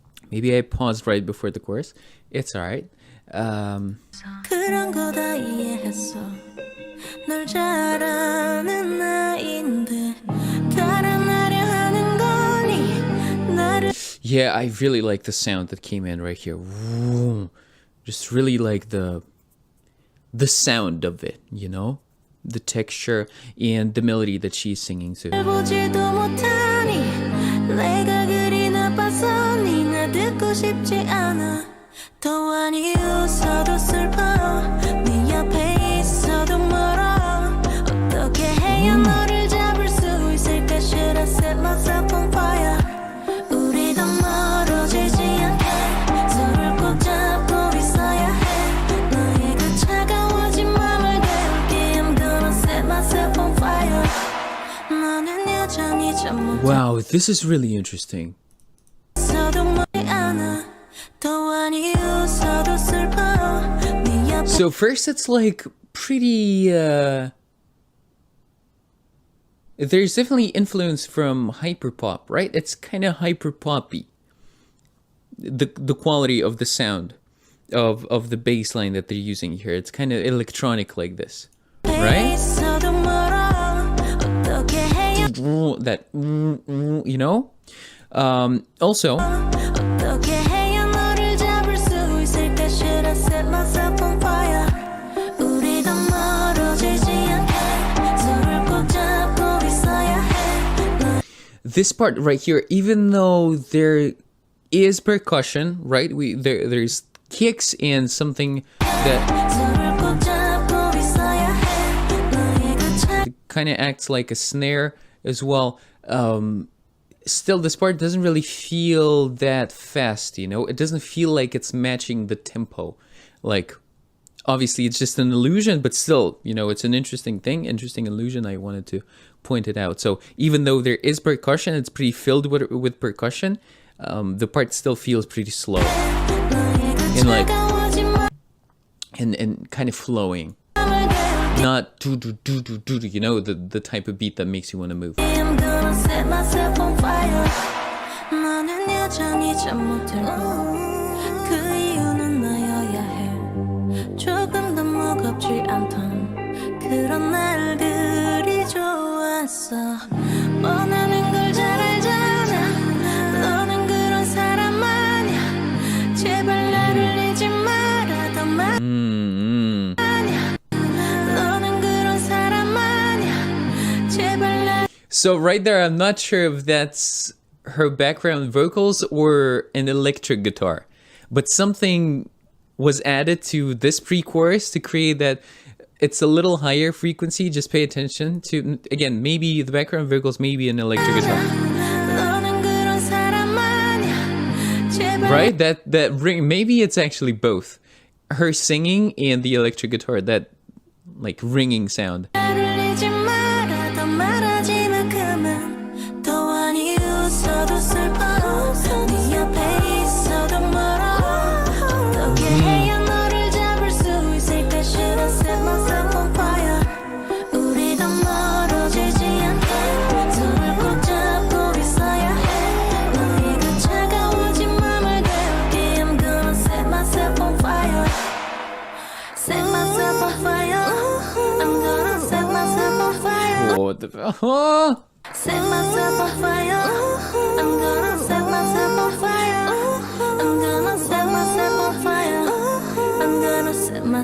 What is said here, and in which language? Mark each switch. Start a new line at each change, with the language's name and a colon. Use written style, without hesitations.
English: Maybe I paused right before the chorus. It's alright.
Korean: 그런 거 다 이해했어. 널 잘 아는 나인데 달아나려 하는 거니 나를.
English: Yeah, I really like the sound that came in right here. Just really like the sound of it, you know? The texture and the melody that she's singing to.
Korean: 보지도 못하니 내가 그리 나빠서 니 나 듣고 싶지 않아. 더 많이 웃어도 슬퍼 네 옆에 있어도 멀어. 어떻게 해야 너를 잡을 수 있을까.
English: Should I set myself on fire.
Korean: 우리 더 멀어지지 않게 서로를 꼭 잡고 있어야 해. 너의 그 차가워진 맘을 깨울게.
English: I'm gonna set myself on fire.
Korean: 너는 여전히 잠 못
English: Wow, this is really interesting.
Korean: 있어도 멀지 않아. 더 많이 웃어도 슬퍼 네 옆에.
English: So first it's like pretty there's definitely influence from hyperpop, right? It's kind of hyperpoppy. The quality of the sound of the bass line that they're using here. It's kind of electronic like this. Right?
Korean: 있어도 멀어. 어떻게 해야
English: That you know? Also
Korean: 어떻게 해야 너를 잡을 수 있을까.
English: Should I set myself on fire.
Korean: 우리 더 멀어지지 않게 서로를 꼭 잡고 있어야 해.
English: this part right here, even though there is percussion, right? There's kicks and something that
Korean: 서로를 꼭 잡고 있어야 해. 너의 그 차.
English: kind of acts like a snare as well. Still, this part doesn't really feel that fast, you know? It doesn't feel like it's matching the tempo. Like, obviously, it's just an illusion, but still, you know, it's an interesting thing, interesting illusion. I wanted to point it out. So, even though there is percussion, it's pretty filled with percussion, the part still feels pretty slow. And like, and kind of flowing. Not do, you know, the type of beat that makes you want to move. I'm gonna set myself on fire.
Korean: 너는 여전히 잠 못 들고 그 이유는 나여야 해. 조금 더 무겁지 않던 그런 날들이 좋았어. 원하는 걸 잘 알잖아. 너는 그런 사람 아냐. 제발 나를 잊지 마라. 더 많이 너는 그런 사람 아냐. 제발 나.
English: So right there, I'm not sure if that's her background vocals or an electric guitar, but something was added to this pre-chorus to create that it's a little higher frequency. Just pay attention to, again, maybe the background vocals, maybe an electric guitar.
Korean: 너는 그런 사람 아냐. 제발
English: Right? That ring, maybe it's actually both. Her singing and the electric guitar, that like ringing sound.
Korean: 나를 잊지 마라. 더 말하지 마 그만. 더 많이 웃어도 슬퍼 네 옆에 있어도 멀어. 어떻게 해야 너를 잡을 수 있을까.
English: Should I set myself on fire.
Korean: 우리 더 멀어지지 않게 손을 꼭 잡고 있어야 해. 너의 그 차가워진 맘을 깨울게.
English: I'm gonna set myself on fire. Set myself on fire. I'm gonna set myself on fire. Oh, Set myself on fire. I'm gonna set myself on fire. I'm gonna set myself on fire. I'm gonna set myself